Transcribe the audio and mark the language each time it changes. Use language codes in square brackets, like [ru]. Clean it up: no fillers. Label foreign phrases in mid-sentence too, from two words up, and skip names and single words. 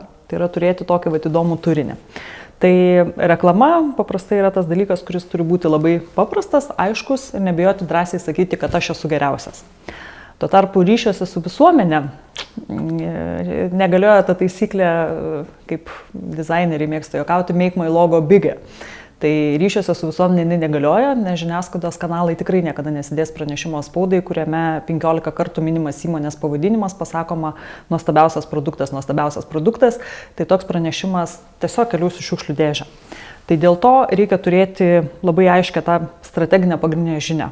[lt] Tai yra turėti tokį įdomų turinį. Tai reklama paprastai yra tas dalykas, kuris turi būti labai paprastas, aiškus ir nebijoti drąsiai sakyti, kad aš esu geriausias. Tuo tarpu ryšiuose su visuomenė negalioja ta taisyklė, kaip dizaineriai mėgsta juokauti, [en] make my logo bigger. [lt] Tai ryšiuose su visuomenė negalioja, nes žiniasklaidos kanalai tikrai niekada nesidės pranešimo spaudai, kuriame 15 kartų minimas įmonės pavadinimas, pasakoma nuostabiausias produktas, tai toks pranešimas tiesiog keliaus į šiukšlių dėžę. Tai dėl to reikia turėti labai aiškę tą strateginę pagrindinę žinią.